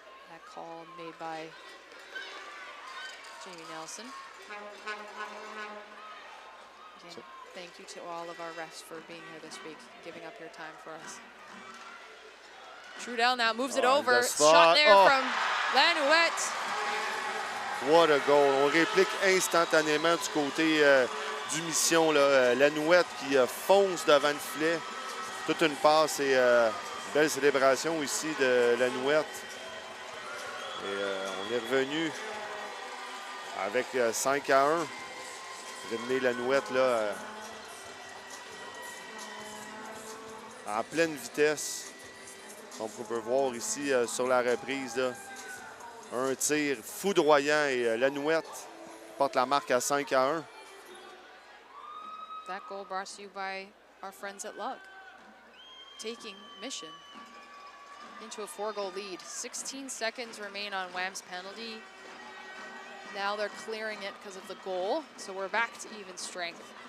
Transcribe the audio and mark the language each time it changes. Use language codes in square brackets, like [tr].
[en] That call made by Jamie Nelson. Again, thank you to all of our refs for being here this week, giving up your time for us. Trudel now moves it over. Shot there from Lanouette. What a goal. [fr] On réplique instantanément du côté du Mission. Lanouette qui fonce devant le filet. Toute une passe et belle célébration ici de Lanouette. Et on est revenu avec 5-1. René Lanouette là, en pleine vitesse. Comme on peut voir ici sur la reprise, là, un tir foudroyant et Lanouette porte la marque à 5-1. [en] That goal brought to you by our friends at Lug, taking Mission into a 4-goal lead. 16 seconds remain on Wham's penalty. Now they're clearing it because of the goal, so we're back to even strength.